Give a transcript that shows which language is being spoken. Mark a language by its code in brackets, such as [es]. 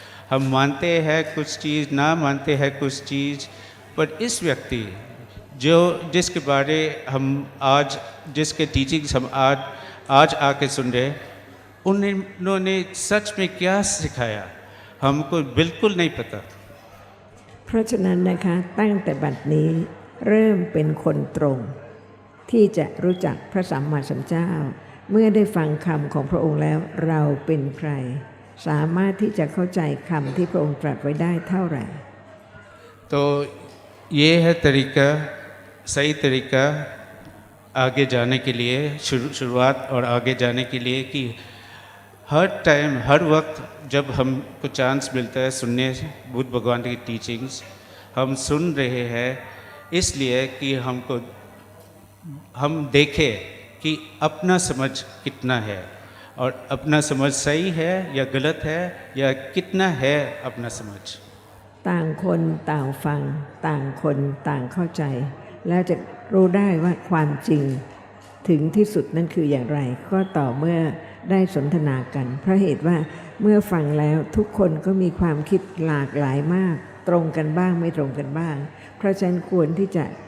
[hi] हम मानते हैं कुछ चीज़, ना मानते हैं कुछ चीज़, पर इस व्यक्ति जिसके बारे हम आज जिसके टीचिंग्स हम आज आके सुन रहे, उन्होंने सच में क्या सिखाया हमको बिल्कुल नहीं पता। [th] เพราะฉะนั้นนะคะตั้งแต่บัดนี้เริ่มเป็นคนตรงที่จะรู้จักพระสัมมาสัมพุทธเจ้า เมื่อได้ฟังคำของพระองค์แล้วเราเป็นใครสามารถที่จะเข้าใจคำที่พระองค์ตรัสไว้ได้เท่าไหร่ [hi] तो ये है तरीका, सही तरीका आगे जाने के लिए, शुरुआत और आगे जाने के लिए कि हर टाइम हर वक्त जब हमको चांस मिलता है सुनने बुद्ध भगवान की टीचिंग्स, हम सुन रहे हैं इसलिए कि हम देखें कि अपना समझ कितना है और अपना समझ सही है या गलत है या कितना है अपना समझ। [th] ต่างคนต่างฟังต่างคนต่างเข้าใจแล้วจะรู้ได้ว่าความจริงถึงที่สุดนั้นคืออย่างไรก็ต่อเมื่อได้สนทนากันเพราะเหตุว่าเมื่อฟังแล้วทุกคนก็มีความคิดหลากหลายมากตรงกันบ้างไม่ตรงกันบ้างเพราะฉะนั้นควรที่จะ